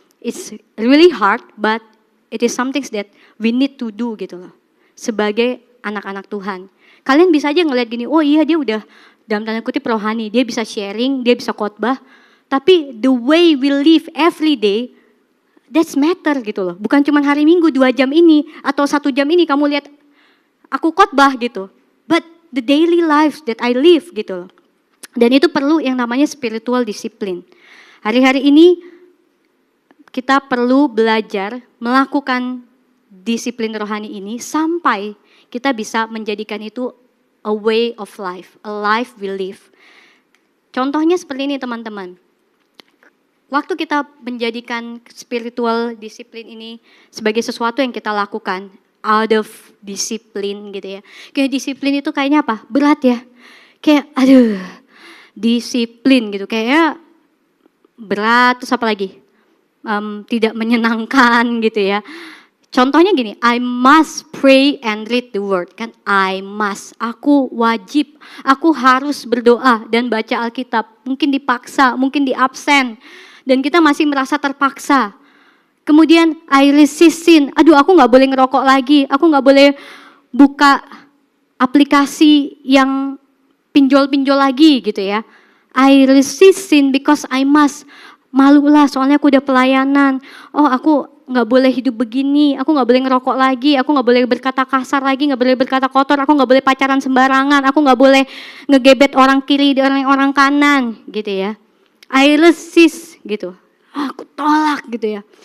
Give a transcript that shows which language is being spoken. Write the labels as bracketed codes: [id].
[en] It's really hard, but it is something that we need to do [id] gitu loh. Sebagai anak-anak Tuhan. Kalian bisa aja ngeliat gini, oh iya dia udah dalam tanda kutip rohani, dia bisa sharing, dia bisa khotbah. Tapi [en] the way we live every day, that's matter [id] gitu loh. Bukan cuma hari Minggu 2 jam ini, atau 1 jam ini kamu lihat aku khotbah gitu. [en] But the daily life that I live [id] gitu loh. Dan itu perlu yang namanya [en] spiritual discipline. [id] Hari-hari ini kita perlu belajar melakukan disiplin rohani ini sampai kita bisa menjadikan itu [en] a way of life, a life we live. [id] Contohnya seperti ini teman-teman. Waktu kita menjadikan spiritual discipline ini sebagai sesuatu yang kita lakukan out of disiplin gitu ya. Kayak disiplin itu kayaknya apa? Berat ya. Kayak aduh, disiplin gitu. Kayaknya berat, terus apa lagi? Tidak menyenangkan gitu ya. Contohnya gini, [en] I must pray and read the word. [id] Kan [en] I must, [id] aku wajib, aku harus berdoa dan baca Alkitab. Mungkin dipaksa, mungkin di absen. Dan kita masih merasa terpaksa. Kemudian [en] I resist sin, [id] aduh aku gak boleh ngerokok lagi, aku gak boleh buka aplikasi yang pinjol-pinjol lagi gitu ya. [en] I resist sin because I must. [id] Malu lah soalnya aku udah pelayanan. Oh aku gak boleh hidup begini, aku gak boleh ngerokok lagi, aku gak boleh berkata kasar lagi, gak boleh berkata kotor, aku gak boleh pacaran sembarangan, aku gak boleh ngegebet orang kiri dan orang kanan gitu ya. [en] I resist [id] gitu, aku tolak gitu ya.